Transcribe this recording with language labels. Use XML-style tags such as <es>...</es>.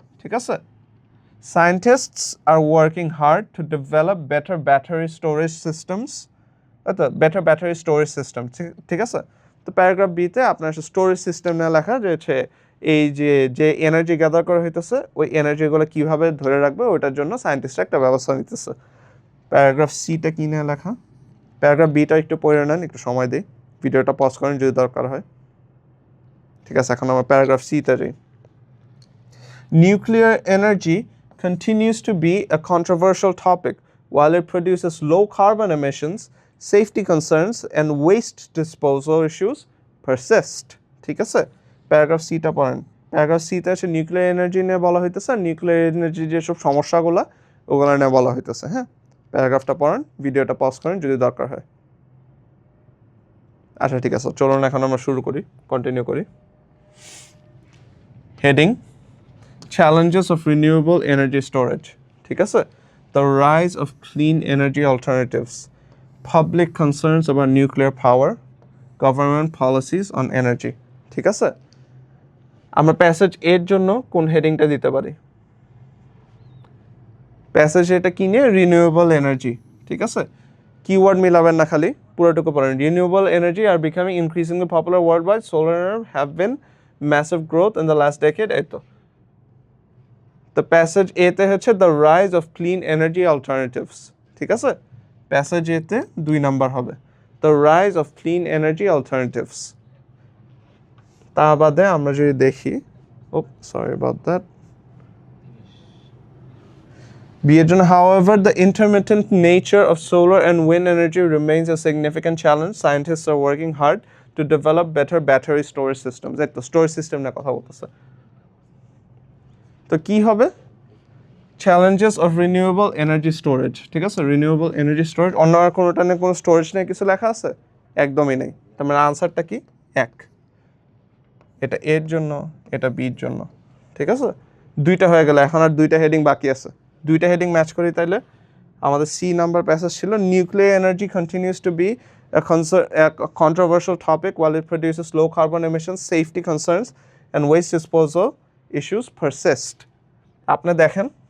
<bn>ঠিক আছে,</bn> <en>scientists are working hard to develop better battery storage systems. Better battery storage system.</en> <bn>ঠিক আছে, তো প্যারাগ্রাফ বিতে আপনার স্টোরেজ সিস্টেম নিয়ে লেখা যে হচ্ছে এই যে এনার্জি গ্যাদার করা হইতেছে ওই এনার্জিগুলো কীভাবে ধরে রাখবে ওইটার জন্য সায়েন্টিস্টরা একটা ব্যবস্থা নিতেছে। প্যারাগ্রাফ সিটা কী নিয়ে লেখা, প্যারাগ্রাফ বিটা একটু পড়ে নেন, একটু সময় দিই, ভিডিওটা পজ করেন যদি দরকার হয়। ঠিক আছে, এখন আমরা প্যারাগ্রাফ সিতে যাই।</bn> <en>Nuclear energy continues to be a controversial topic. While it produces low carbon emissions, safety concerns and waste disposal issues persist.</en> <bn>ঠিক আছে, প্যারাগ্রাফ সিটা পড়েন। প্যারাগ্রাফ সিতে আছে নিউক্লিয়ার এনার্জি নিয়ে বলা হইতেছে, নিউক্লিয়ার এনার্জি যেসব সমস্যাগুলো ওগুলো নিয়ে বলা হইতেছে। হ্যাঁ, প্যারাগ্রাফটা পড়েন, ভিডিওটা পজ করেন যদি দরকার হয়। আচ্ছা ঠিক আছে, চলুন এখন আমরা শুরু করি, কন্টিনিউ করি।</bn> <en>Heading, challenges of renewable energy storage.</en> <bn>ঠিক আছে,</bn> <en>the rise of clean energy alternatives, public concerns about nuclear power, government policies on energy.</en> <bn>ঠিক আছে, আমরা প্যাসেজ এর জন্য কোন হেডিংটা দিতে পারি? প্যাসেজ এটা কি নিয়ে? Renewable energy. ঠিক আছে, কিওয়ার্ড মিলাবেন না, খালি পুরোটুকু পড়েন।</bn> <en>Renewable energy are becoming increasingly popular world wide, solar have been massive growth in the last decade.</en> <bn>এই তো দ্য প্যাসেজ এতে হচ্ছে</bn> <en>The rise of clean energy alternatives.</en> <bn>ঠিক আছে, প্যাসেজ এতে 2 নাম্বার হবে,</bn> <en>The rise of clean energy alternatives.</en> <bn>তা বাদে আমরা যদি দেখি,</bn> <en>sorry about that,</en> <bn>বিয়ের জন্য</bn> <en>however the intermittent nature of solar and wind energy remains a significant challenge. Scientists are working hard to develop better battery storage systems.</en> <bn>এই তো storage system নিয়ে কথা বলতেছে। তো কি হবে?</bn> <en>Challenges of renewable energy storage.</en> <bn>ঠিক আছে, রিনিউয়েবল এনার্জি স্টোরেজ, অন্য আর কোনোটা নিয়ে কোনো স্টোরেজ নিয়ে কিছু লেখা আছে? একদমই নেই। তার মানে আনসারটা কি? 1। এটা এর জন্য, এটা বির জন্য। ঠিক আছে, 2টা হয়ে গেল, এখন আর 2টা হেডিং বাকি আছে। 2টা হেডিং ম্যাচ করি তাইলে আমাদের সি নাম্বার প্যাসেজ ছিল,</bn> <en>Nuclear energy continues to be a controversial topic while it produces low carbon emissions, safety concerns and waste disposal issues persist.</en> <bn>আপনি দেখেন</bn>